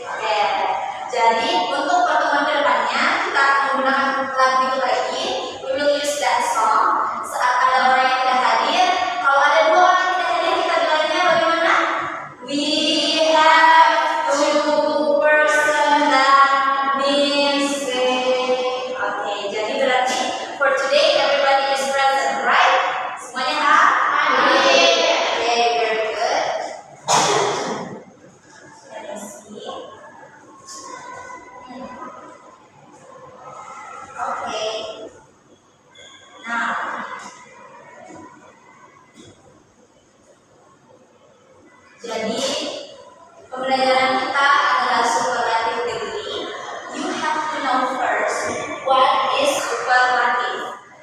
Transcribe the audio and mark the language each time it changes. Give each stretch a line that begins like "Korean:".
Indonesian: Oke, jadi untuk pertemuan kedepannya kita akan menggunakan lagu itu lagi.
English: We will use that song.
Indonesian: Saat ada orang yang tidak hadir, kalau ada 2 orang yang tidak hadir, kita bilangnya bagaimana?
English: We have 2 person that means same. Oke,
Indonesian: jadi berarti
English: for today everybody is present, right?
Indonesian: Semuanya hadir. Oke,
English: very good. Let me see. Oke.
Indonesian: Nah, jadi pembelajaran kita adalah superlative degree.
English: You have to know first what is superlative.